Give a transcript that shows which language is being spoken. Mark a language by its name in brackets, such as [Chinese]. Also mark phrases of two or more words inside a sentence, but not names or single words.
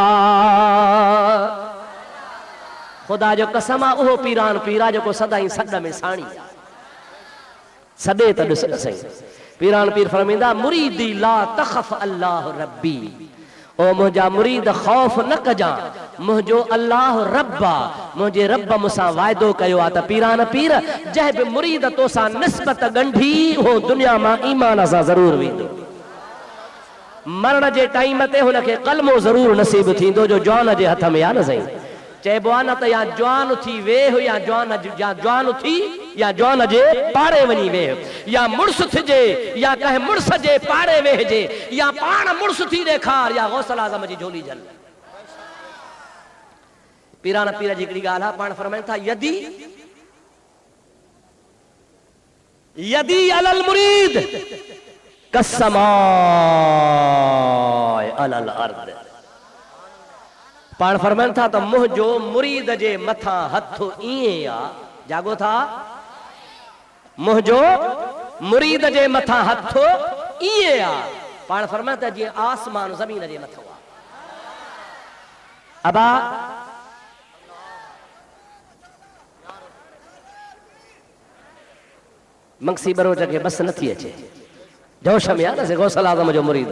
[Sindhi] खुदा जो कसम आ उहो पीरान पीरा जो सदाई सद में साणी सदे तो ॾिस सही। पीरान पीर फरमींदा मुरीदी [Arabic] لا تخف [Sindhi] अल्लाह रब्बी ओ मुझा मुरीद खौफ न कजा मुझो अल्लाह रब्बा मुझे रब मुसा वायदो कयो आ त पीरान पीर जह बि मुरीद तोसा निस्बत गंढी हो दुनिया मां ईमान सा जरूर वेंदो। मरण जे टाइम ते हुनखे कलमो जरूर नसीब थींदो जो जवान जे हथ में आ न सही। चइबो आहे न त या जवान थी वेह या जवान थी या जवान जे पाड़े वञी वेह या मुड़स थिजे या कंहिं मुड़स जे पाड़े वेहजे या पाण मुड़स थी ॾेखार या गौसल आज़म जी झोली झल। पीरान पीर जी हिकिड़ी ॻाल्हि आहे पाण फरमाइनि था [Arabic] يدي يدي على المريد كسماء على الأرض. [Sindhi] पाण फरमाइनि था त मुंहिंजो मुरीद जे मथां हथ ईअं आ जागो था मुंहिंजो मुरीद जे मथां हथ ईअं आ। पाण फरमाइनि था जीअं आसमान ज़मीन जे मथां आ। अबा मंगसी बरोच खे बस नथी अचे जोश में आ न गौसल आज़म जो मुरीद आ।